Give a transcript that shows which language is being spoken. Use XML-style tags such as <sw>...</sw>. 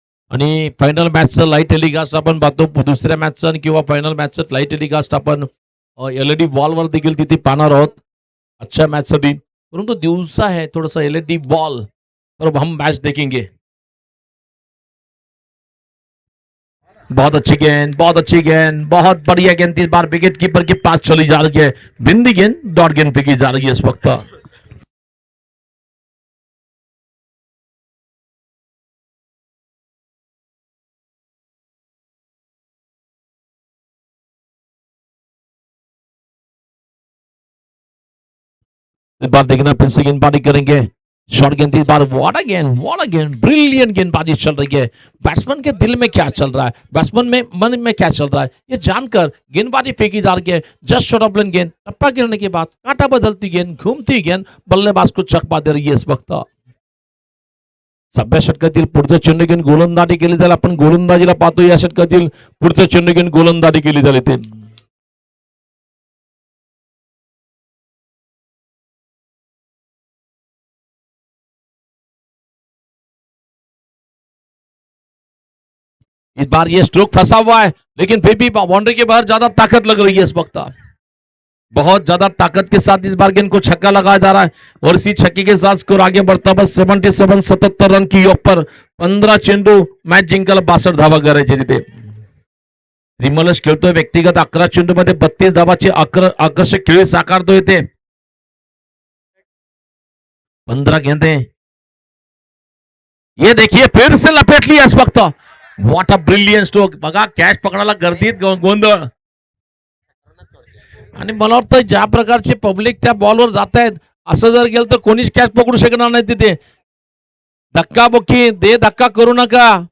<mr>आणि final मॅचचं light telecast आपण पाहतो दुसऱ्या मॅचचं किंवा फायनल मॅचचं लाईट टेलिकास्ट आपण एलईडी वॉलवर देखील तिथे पाहणार आहोत अच्छा मॅचसाठी.</mr> <hi>परंतु दिवसा है थोड़ा एलईडी वॉल पर हम मैच देखेंगे. बहुत अच्छी गेंद बहुत बढ़िया गेंद इस बार विकेट कीपर के पास चली जा रही है. बिंदी गेंद डॉट गेंद फेंकी जा रही है इस वक्त. इस बार देखना फिर से गेंदबाजी करेंगे शॉर्ट गेंद इस बार</hi> <en>what again brilliant</en> <hi>गेंदबाजी चल रही है। बैट्समैन के दिल में क्या चल रहा है, बैट्समैन में मन में क्या चल रहा है, ये जानकर गेंदबाजी फेंकी जा रही है। जस्ट शॉर्ट ऑफ गेंद, टप्पा गिरने के बाद कांटा बदलती गेंद, घूमती गेंद बल्लेबाज को चकमा दे रही है इस वक्त।</hi> <mr>7व्या षटकातील पुढचं चेंडू घेऊन गोलंदाजी केली जाईल। आपण गोलंदाजीला पाहतो या षटकातील पुढचं चेंडू घेऊन गोलंदाजी केली जाईल ते।</mr> <hi>इस बार ये स्ट्रोक फंसा हुआ है, लेकिन फिर भी बाउंड्री के बाहर ज्यादा ताकत लग रही है इस वक्त। बहुत ज्यादा ताकत के साथ इस बार गेंद को छक्का लगाया जा रहा है और इसी छक्के के साथ स्कोर आगे बढ़ता बस 77 रन की योग पर 15</hi> <mr>चेंडू मॅच जिंकायला 62 धावा करायचे तिथे। त्रिमलच खेळतोय व्यक्तिगत 11 चेंडू मध्ये 32 धावाची आकर्षक खेळी साकारतोय ते।</mr> <hi>15 गेंदे, ये देखिए फिर से लपेट लिया इस वक्त।</hi> <en>What a brilliant stroke.</en> <mr>बघा कॅच पकडायला गर्दीत गोंधळ, आणि मला वाटतं ज्या प्रकारचे पब्लिक त्या बॉलवर जात आहेत, असं जर गेलं तर कोणीच कॅच पकडू शकणार नाही तिथे। धक्काबुक्की दे, धक्का करू नका।</mr>